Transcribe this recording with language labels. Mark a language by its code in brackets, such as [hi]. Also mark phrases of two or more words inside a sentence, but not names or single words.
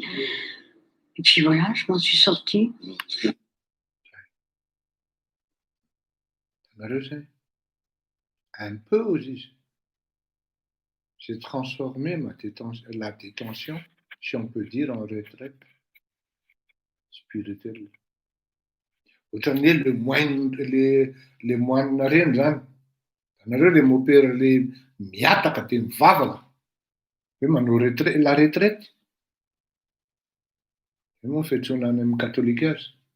[fr] Et puis voilà, je m'en suis sortie. Un peu aussi. J'ai transformé la détention, si on peut dire, en retraite spirituelle. [mg] Ohatrany le moine reny zany. Nareo le mopera le miataka dia mivavaka. Hoe manao [fr] la retraite. [mg] Io moa fiantsoana any amin'ny katolika azy.